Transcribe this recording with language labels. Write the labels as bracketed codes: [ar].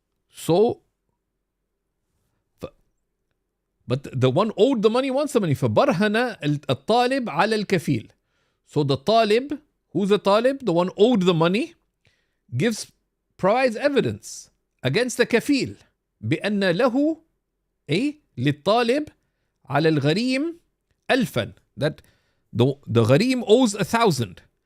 [en] So, but the one owed the money wants the money. [ar] فبرهن الطالب على الكفيل. [en] So the talib, who's the talib? The one owed the money, provides evidence against the kafil [ar] بأن له للطالب على الغريم ألفا, [en] that the gharim owes 1,000.